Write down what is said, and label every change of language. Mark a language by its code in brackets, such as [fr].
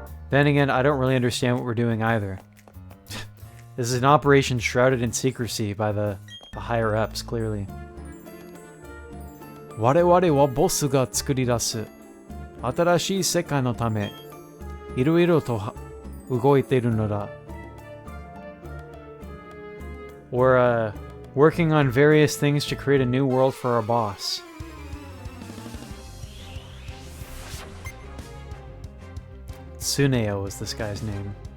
[en] Then again, I don't really understand what we're doing either. This is an operation shrouded in secrecy by the higher-ups, clearly. [ja] 我々はボスが作り出す新しい世界のため、いろいろと動いているのだ。 [en] We're working on various things to create a new world for our boss. Tsuneo is this guy's name.